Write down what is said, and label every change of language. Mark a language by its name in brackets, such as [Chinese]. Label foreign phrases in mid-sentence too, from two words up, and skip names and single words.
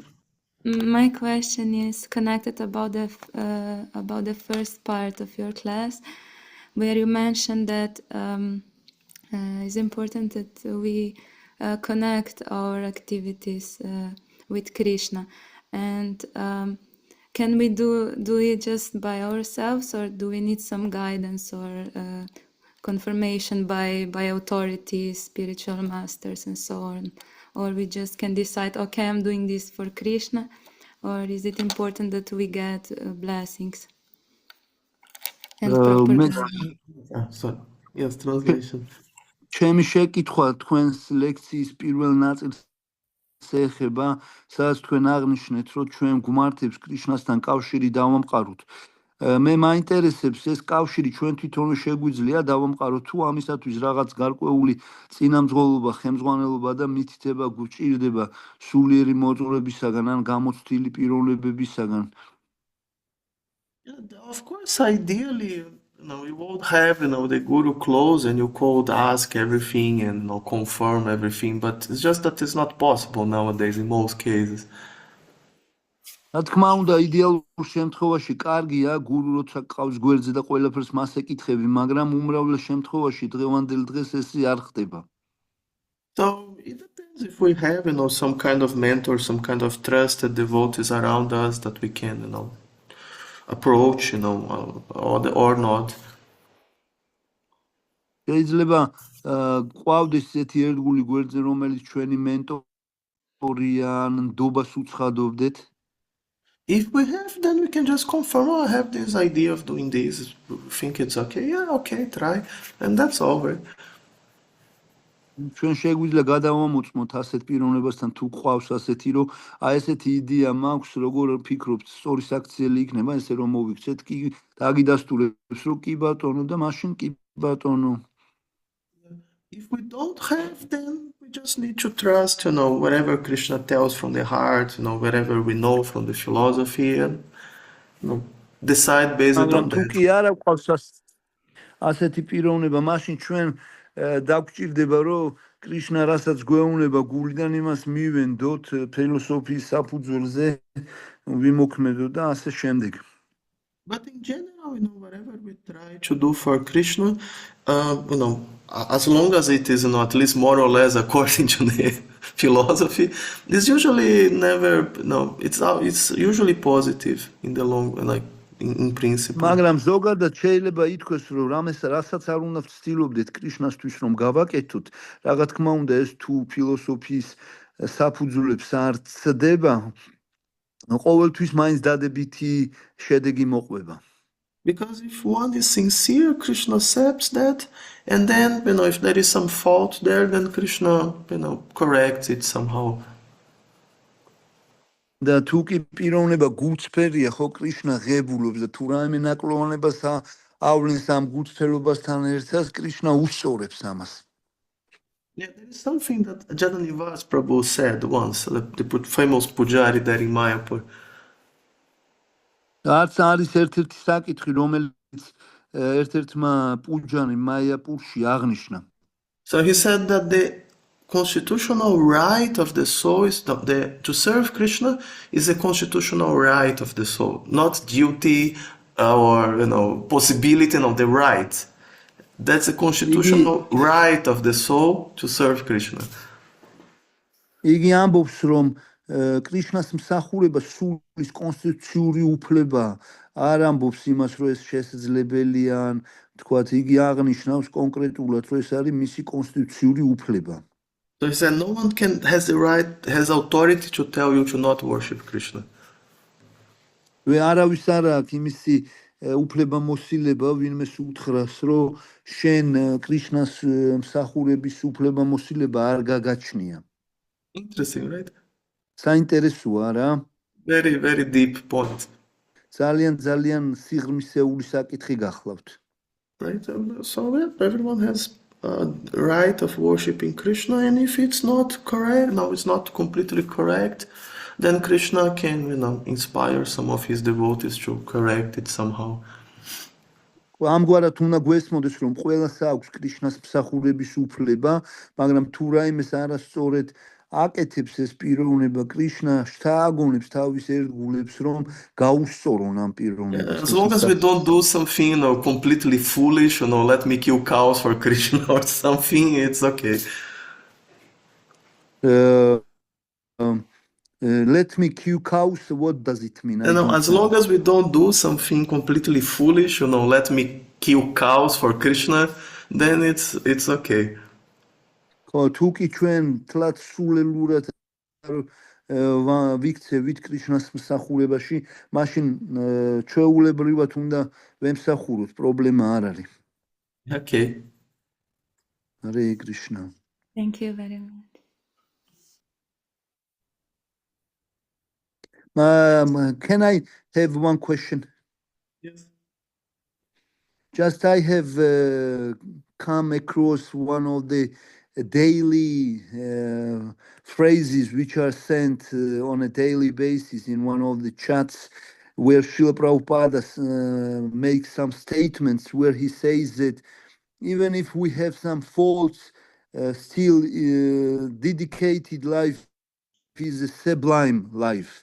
[English] My question is connected about the first part of your class, where you mentioned that it's important that we connect our activities with Krishna, and can we do it just by ourselves, or do we need some guidance or confirmation by authorities, spiritual masters, and so on? Or we just can decide, okay, I'm doing this for Krishna, or is it important that we get blessings? And Sorry. Yes, translation. [Georgian] ჩემი შეკითხვა თქვენს ლექციის პირველ ნაწილს ეხება, სადაც თქვენ აღნიშნეთ, რომ ჩვენ გვმართებს კრიშნასთან კავშირი დავამყაროთ. მე მაინტერესებს ეს კავშირი ჩვენ თვითონვე შეგვიძლია დავამყაროთ თუ ამისათვის რაღაც გარკვეული წინამძღოლობა, ხელმძღვანელობა და მითითება გვჭირდება სულიერი მოძღვრებისაგან ან გამოცდილი პიროვნებებისაგან. [English] Of course, ideally, you would have, the guru close and you could ask everything and confirm everything, but it's just that it's not possible nowadays in most cases. [Georgian] რა თქმა უნდა, იდეალურ შემთხვევაში კარგია გურუ როცა ყავს გვერდზე და ყველაფერს მას ეკითხები, მაგრამ უმრავლეს შემთხვევაში დღევანდელ დღეს ეს არ ხდება. [English] So it depends if we have, some kind of mentor, some kind of trusted devotees around us that we can, approach, or not. [Georgian] შეიძლება ყავდეს ესეთი ერთგული გვერდზე, რომელიც ჩვენი მენტორია ან ნდობას უცხადობდეთ. [English] If we have, then we can just confirm, I have this idea of doing this, think it's okay, yeah, okay, try, and that's all, right? [Georgian] ჩვენ შეგვიძლია გადავამოწმოთ ასეთ პიროვნებასთან თუ ყავს ასეთი, რომ ესეთი იდეა მაქვს, როგორ ფიქრობთ, სწორი საქციელი იქნება, ესე რომ მოვიქცეთ, კი დაგიდასტურებს, რომ კი ბატონო და მაშინ კი ბატონო. [English] If we don't have, then we just need to trust, whatever Krishna tells from the heart, whatever we know from the philosophy, and decide based [Georgian] მაგრამ [English] on [Georgian] თუ [English] that. [Georgian] კი არ აქვს ასეთი პიროვნება, მაშინ ჩვენ დაგვჭირდება, რომ კრიშნა რასაც გვეუბნება გულიდან იმას მივენდოთ, ფილოსოფიის საფუძველზე ვიმოქმედოთ და ასე შემდეგ. [English] But in general, whatever we try to do for Krishna, as long as it is, at least more or less according to the philosophy, it's usually never, it's usually positive in the long, like in principle. [Georgian] მაგრამ ზოგადად შეიძლება ითქვას, რომ რასაც არ უნდა ვცდილობდეთ კრიშნასთვის რომ გავაკეთოთ, რა თქმა უნდა ეს თუ ფილოსოფიის საფუძვლებს არ ცდება, ყოველთვის მაინც დადებითი შედეგი მოყვება. [English] Because if one is sincere, Krishna accepts that, and then, if there is some fault there, then Krishna, corrects it somehow. [Georgian] და თუ კი პიროვნება გულწრფელია, ხო კრიშნა ღებულობს და თუ რაიმე ნაკლოვანებას ავლენს ამ გულწრფელობასთან ერთად, კრიშნა უსწორებს ამას. [English] Yeah, there is something that Jadanivas Prabhu said once, the famous Pujari there in Mayapur. [Georgian] არც არის ერთ-ერთი საკითხი, რომელიც ერთ-ერთმა პუჯანი მაიაპურში აღნიშნა. [English] So he said that the constitutional right of the soul is to serve Krishna is a constitutional right of the soul, not duty or possibility of the right. That's a constitutional right of the soul to serve Krishna. [Georgian] იგი ამბობს, რომ კრიშნას მსახურება სულის კონსტიტუციური უფლება, არ ამბობს იმას, რომ ეს შესაძლებელია, თქვათ, იგი აღნიშნავს კონკრეტულად, რომ ეს არის მისი კონსტიტუციური უფლება. [English] So he said, no one has authority to tell you to not worship Krishna. [Georgian] არავის არ აქვს იმისი უფლებამოსილება, ვინმეს უთხრას, რომ შენ კრიშნას მსახურების უფლებამოსილება არ გაგაჩნია. [English] Interesting, right? [Georgian] საინტერესოა რა. [English] Very, very deep point. [Georgian] ძალიან სიღრმისეული საკითხი გახლავთ. [English] Right? So everyone has a right of worshiping Krishna, and if it's not correct, it's not completely correct, then Krishna can, inspire some of his devotees to correct it somehow. [Georgian] ამგვარად უნდა გვესმოდეს, რომ ყველას აქვს კრიშნას მსახურების უფლება, მაგრამ თუ რაიმეს არასწორად აკეთებს ეს პიროვნება, კრიშნა შთააგონებს თავის ერთგულებს, რომ გაუსწორონ ამ პიროვნებას. [English] As long as we don't do something, completely foolish, let me kill cows for Krishna or something, it's okay. Let me kill cows, what does it mean? As long as we don't do something completely foolish, let me kill cows for Krishna, then it's okay. [Georgian] თუ კი ჩვენ თლად სულელურად ვიქცევით კრიშნას მსახურებაში, მაშინ ჩვეულებრივად უნდა ვემსახუროთ, პრობლემა არ არის. [English] Okay. Hare Krishna. Thank you very much. Can I have one question? Yes. Just I have come across one of the daily phrases which are sent on a daily basis in one of the chats where Srila Prabhupada makes some statements where he says that even if we have some faults, still dedicated life is a sublime life.